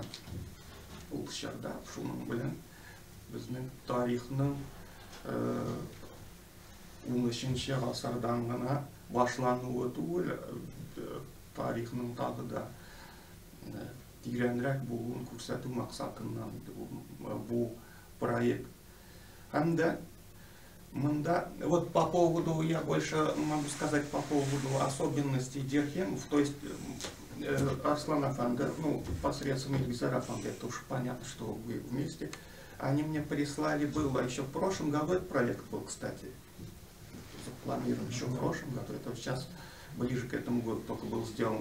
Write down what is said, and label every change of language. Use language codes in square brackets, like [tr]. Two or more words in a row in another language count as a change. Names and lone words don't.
[tt] Ул чорда шуның белән безнең тарихның 13-нче гасырдан гына башлануы түгел, тарихның тагы да тирәнрәк булуын күрсәтү максатыннан бу проект. Һәм дә монда, [ru] вот по поводу, я больше могу сказать по поводу особенностей дирхемов, то есть Арслан Афанды, ну, посредством Ильгизара Афанды, это уж понятно, что вы вместе. они мне прислали, было еще в прошлом году, этот проект был, кстати, запланирован еще в прошлом году, это сейчас ближе к этому году только был сделан.